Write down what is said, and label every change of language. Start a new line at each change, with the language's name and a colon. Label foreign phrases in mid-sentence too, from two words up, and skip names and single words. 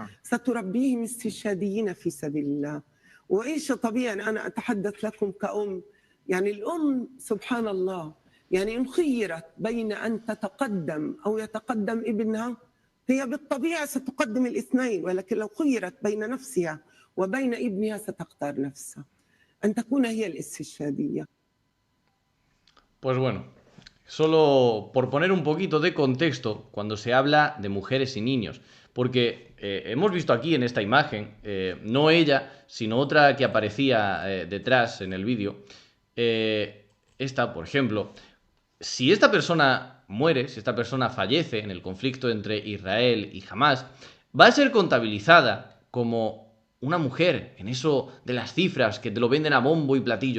Arabic: ستربيهم استشهاديين في سبيل الله. وإيش طبيعي أنا أتحدث لكم كأم، يعني الأم سبحان الله، يعني إن خيرت بين أن تتقدم أو يتقدم ابنها هي بالطبيعة ستقدم الاثنين، ولكن لو خيرت بين نفسها وبين ابنها ستختار نفسها أن تكون هي الاستشهادية.
Spanish: Pues bueno, solo por poner un poquito de contexto cuando se habla de mujeres y niños, porque hemos visto aquí en esta imagen, no ella, sino otra que aparecía detrás en el vídeo, esta, por ejemplo, si esta persona muere, si esta persona fallece en el conflicto entre Israel y Hamás, va a ser contabilizada como una mujer, en eso de las cifras que te lo venden a bombo y platillo.